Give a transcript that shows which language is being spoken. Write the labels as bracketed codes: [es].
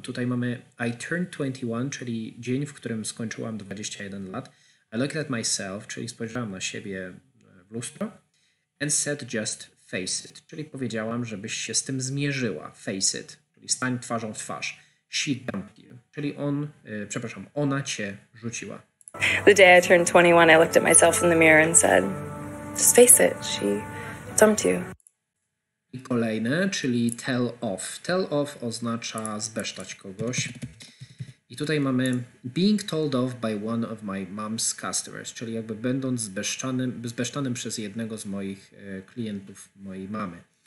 [pl] Tutaj mamy [en] I turned 21, [pl] czyli dzień, w którym skończyłam 21 lat. [en] I looked at myself, [pl] czyli spojrzałam na siebie w lustro. [en] And said just face it, [pl] czyli powiedziałam, żebyś się z tym zmierzyła. Face it, czyli stań twarzą w twarz. [en] She dumped you, [pl] czyli ona cię rzuciła. [en] The day I turned 21, I looked at myself in the mirror and said, just face it, she dumped you. [pl] I kolejne, czyli tell off. Tell off oznacza zbesztać kogoś. I tutaj mamy [en] being told off by one of my mom's customers, [pl] czyli jakby będąc zbeszczanym przez jednego z moich klientów mojej mamy.